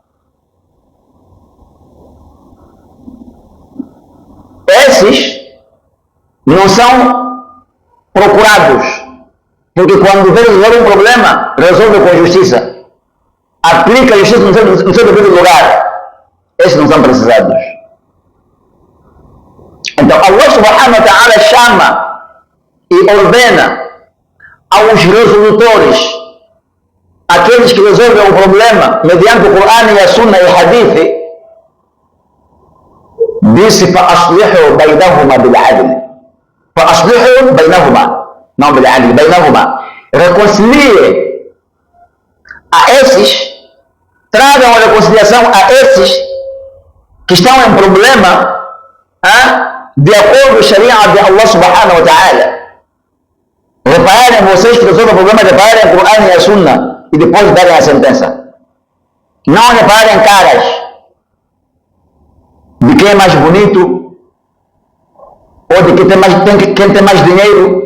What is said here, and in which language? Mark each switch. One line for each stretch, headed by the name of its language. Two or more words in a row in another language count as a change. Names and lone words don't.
Portuguese: Esses não são procurados, porque quando vê resolver um problema, resolve com justiça. Aplica a justiça no seu devido lugar. Esses não são precisados. Então
Arabic: الله سبحانه وتعالى
Portuguese: chama e ordena aos resolutores, aqueles que resolvem o problema mediante o Corão e a Sunna e o Hadith, disse
Arabic: فَأَصْلِحُوا بَيْنَهُمَا بِالْعَدْلِ. فَأَصْلِحُوا بَيْنَهُمَا, não بِالْعَدْلِ, بَيْنَهُمَا.
Portuguese: Reconcilie a esses, tragam a reconciliação a esses que estão em problema, de acordo com a Sharia de
Arabic: الله سبحانه وتعالى.
Portuguese: Reparem vocês que resolvem o problema, reparem o Corão e a Sunna e depois darem a sentença. Não reparem caras de quem é mais bonito ou de quem tem mais dinheiro.